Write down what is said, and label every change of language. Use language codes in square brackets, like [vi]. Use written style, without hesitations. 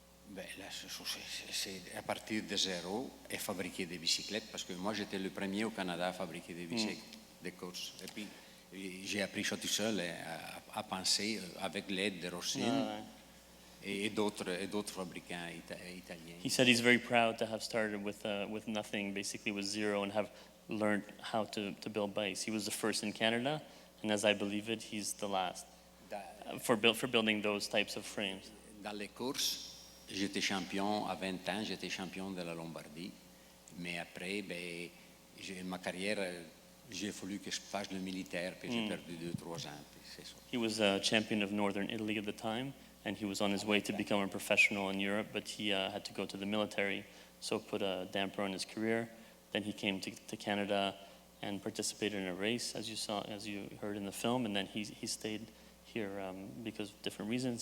[fr] Ben, la chose, c'est à partir de zéro et fabriquer des bicyclettes, parce que moi j'étais le premier au Canada à fabriquer des bicycles de course. Et puis j'ai appris ça tout seul à penser avec l'aide de Rossine et d'autres fabricants italiens. [en] He said he's very proud to have started with nothing, basically with zero, and have learned how to build bikes. He was the first in Canada, and as I believe it, he's the last for building those types of frames. [fr] Dans les courses, j'étais champion à 20 ans, j'étais champion de la Lombardie. Mais après, ben, ma carrière, j'ai voulu que je fasse le militaire, puis j'ai perdu 2-3 ans. Puis c'est ça. [en] He was a champion of Northern Italy at the time, and he was on his way to become a professional in Europe, but he had to go to the military, so put a damper on his career. Then he came to Canada and participated in a race, as you heard in the film, and then he stayed here because of different reasons.